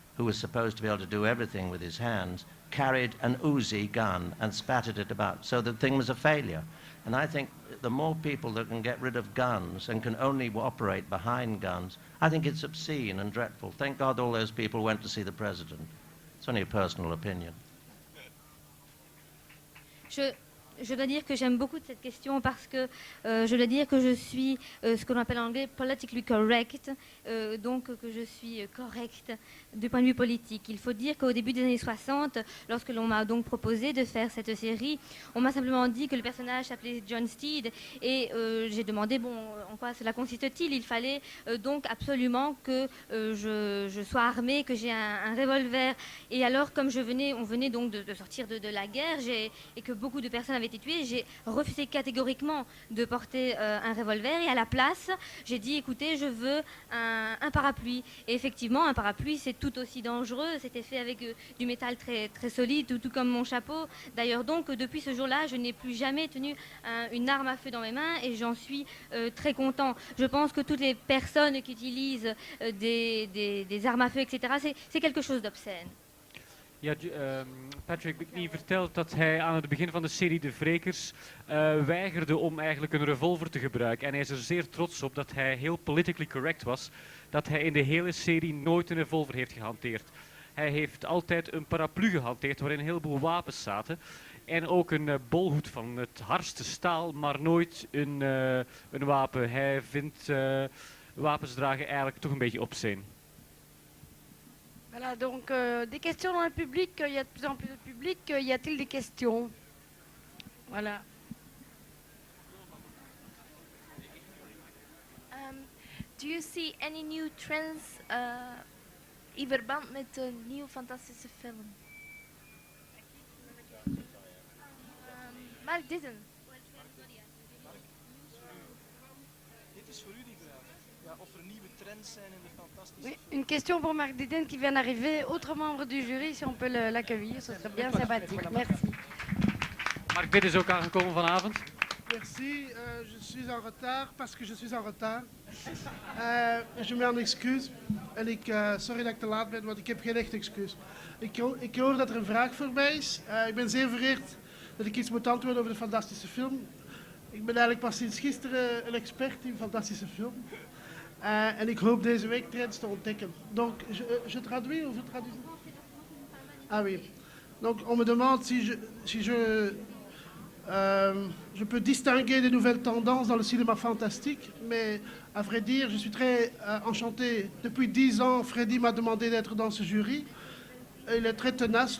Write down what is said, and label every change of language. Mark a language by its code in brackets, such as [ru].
[en] who was supposed to be able to do everything with his hands, carried an Uzi gun and spattered it about. So the thing was a failure. And I think the more people that can get rid of guns and can only operate behind guns, I think it's obscene and dreadful. Thank God all those people went to see the president. It's only a personal opinion. [fr] Je dois dire que j'aime beaucoup cette question parce que je dois dire que je suis ce qu'on appelle en anglais [en] politically correct, [fr] donc que je suis correcte du point de vue politique. Il faut dire qu'au début des années 60, lorsque l'on m'a donc proposé de faire cette série, on m'a simplement dit que le personnage s'appelait John Steed et j'ai demandé, bon, en quoi cela consiste-t-il? Il fallait donc absolument que je sois armée, que j'ai un revolver. Et alors, comme on venait donc de sortir de la guerre et que beaucoup de personnes avaient été tuées, j'ai refusé catégoriquement de porter un revolver et à la place, j'ai dit, écoutez, je veux un parapluie. Et effectivement, un parapluie, c'est tout aussi dangereux. C'était fait avec du métal très, très solide, tout comme mon chapeau. D'ailleurs, donc, depuis ce jour-là, je n'ai plus jamais tenu une arme à feu dans mes mains et j'en suis très content. Je pense que toutes les personnes qui utilisent des armes à feu, etc., c'est quelque chose d'obscène. [nl] Ja, Patrick McNee vertelt dat hij aan het begin van de serie De Wrekers weigerde om eigenlijk een revolver te gebruiken. En hij is er zeer trots op dat hij heel [en] politically correct [nl] was, dat hij in de hele serie nooit een revolver heeft gehanteerd. Hij heeft altijd een paraplu gehanteerd waarin een heleboel wapens zaten. En ook een bolhoed van het hardste staal, maar nooit een wapen. Hij vindt wapens dragen eigenlijk toch een beetje obscene. [fr] Voilà, donc des questions dans le public, il y a de plus en plus de public, y a-t-il des questions? Voilà. [en] Do you see any new trends [nl] in verband met de nieuwe fantastische film? Mark Didden. Dit is voor u die vraag. Ja, of er nieuwe trends zijn in de fantastische [fr] Oui, une question pour Mark Didden qui vient d'arriver. Autre membre du jury, si on peut l'accueillir, ce serait bien sympathique. Merci. [nl] Mark Didden is ook aangekomen vanavond. [fr] Merci, je suis en retard parce que je suis en retard. Je m'en excuse. [nl] En sorry dat ik te laat ben, want ik heb geen echt excuus. Ik hoor dat er een vraag voor mij is. Ik ben zeer vereerd dat ik iets moet antwoorden over de fantastische film. Ik ben eigenlijk pas sinds gisteren een expert in fantastische film. En ik hoop deze week trends te ontdekken. [fr] Donc, je traduis ou je traduis? Ah oui. Donc, on me demande si je peux distinguer des nouvelles tendances dans le cinéma fantastique, mais à vrai dire, je suis très enchanté. Depuis 10 ans, Freddy m'a demandé d'être dans ce jury. Il est très tenace.